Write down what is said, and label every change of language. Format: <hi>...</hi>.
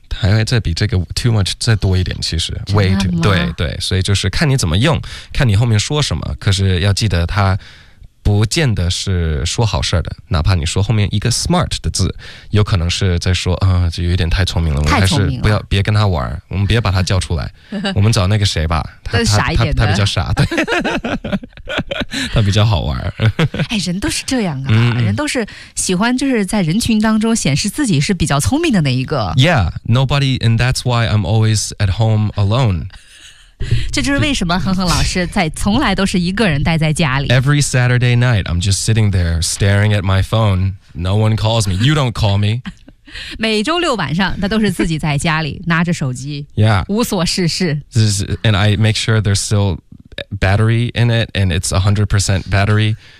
<zh>还会再比这个</zh> <en>too much</en> <zh>再多一点，其实</zh> <en>way too,</en> <zh>对对，所以就是看你怎么用，看你后面说什么，可是要记得它不见得是说好事的，哪怕你说后面一个 smart 的字，有可能是在说啊、就有点太聪明了，我们还是不要别跟他玩，我们别把他叫出来，我们找那个谁吧，他傻一点的，他比较傻，对，他比较好玩。哎，人都是这样啊，人都是喜欢就是在人群当中显示自己是比较聪明的那一个。</zh> <en>Yeah, nobody, and that's why I'm always at home alone.</en> <zh>这就是为什么哼哼老师在从来都是一个人待在家里。</zh> <en>Every Saturday night, I'm just sitting there staring at my phone. No one calls me. You don't call me.</en> <zh>每周六晚上，他都是自己在家里拿着手机，</zh> <en>yeah.</en> <zh>无所事事。</zh> <en>This is, and I make sure there's still battery in it, and it's 100% battery.</en>